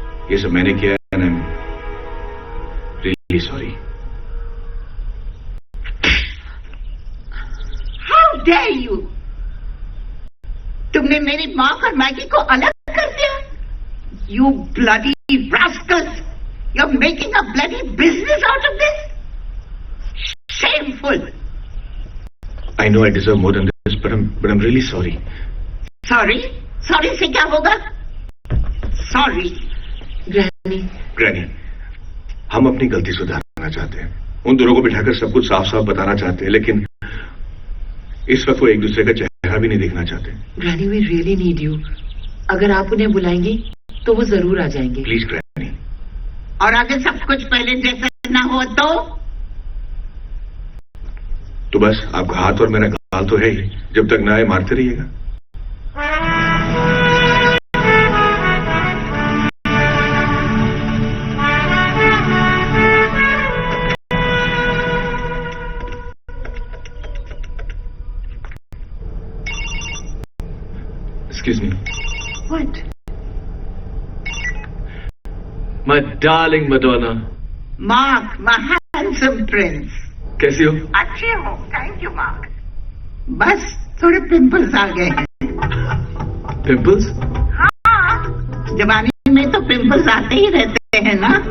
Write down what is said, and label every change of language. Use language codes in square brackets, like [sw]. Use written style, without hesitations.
[hi] ये सब मैंने किया है, [en] I am really sorry. How dare you! [hi] तुमने मेरी माँ और मैगी को अलग कर दिया? [en] You bloody rascals! You're making a bloody business out of this? Shameful! I know I deserve more than this, but I'm really sorry. Sorry? [hi] Sorry से क्या होगा? [en] Sorry. [hi] ग्रैनी, हम अपनी गलती सुधारना चाहते हैं, उन दोनों को बिठाकर सब कुछ साफ साफ बताना चाहते हैं, लेकिन इस वक्त वो एक दूसरे का चेहरा भी नहीं देखना चाहते। [en] Granny, we really need you. [hi] अगर आप उन्हें बुलाएंगी तो वो जरूर आ जाएंगे। Please granny. और अगर सब कुछ पहले जैसा ना हो तो बस आपका हाथ और मेरा गाल तो है ही, जब तक ना आए मारते रहिएगा। [en] Excuse me. What? My darling Madonna. Mark, my handsome prince. [hi] कैसी हो? अच्छे हो, थैंक यू मार्क। बस थोड़े पिंपल्स आ गए हैं। पिंपल्स? हाँ, जवानी में तो पिंपल्स आते ही रहते हैं ना।